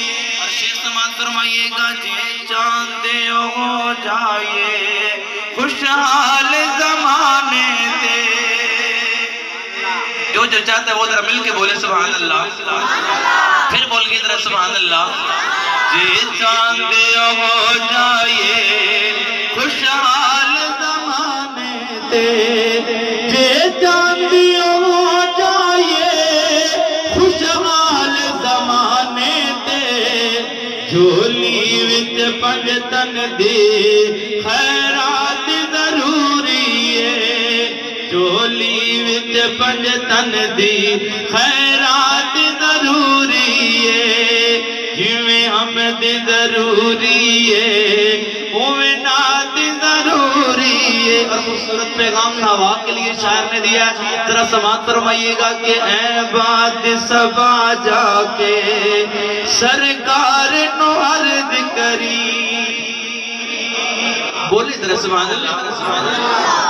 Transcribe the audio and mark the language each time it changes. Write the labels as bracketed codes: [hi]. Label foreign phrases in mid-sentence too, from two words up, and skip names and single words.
[ur] اور شیخ سماعت فرمائیے گا، [pa] جے چاندے ہو جائے خوشحال زمانے تے، [ur] جو چاہتا ہے وہ ذرا مل کے بولے [ar] سبحان اللہ، [ur] پھر بول کے ذرا [ar] سبحان اللہ۔ [pa] جے چاندے ہو جائے خوشحال زمانے تے، جے چاندے ہو جائے خوشحال زمانے تے، جھولی وچ پنجتن دی خیرات ضروری ہے، جھولی وچ پنجتن دی خیرات ضروری ہے، جویں حمد ضروری ہے اوے نعت ضروری ہے۔ [ur] اور خوبصورت پیغام نوا کے لیے شاعر نے دیا ہے، ذرا سماعت فرمائیے گا کہ [pa] اے بات سبا جا کے سرکار نو عرض کری، [ur] بولی ذرا [ar] سبحان اللہ۔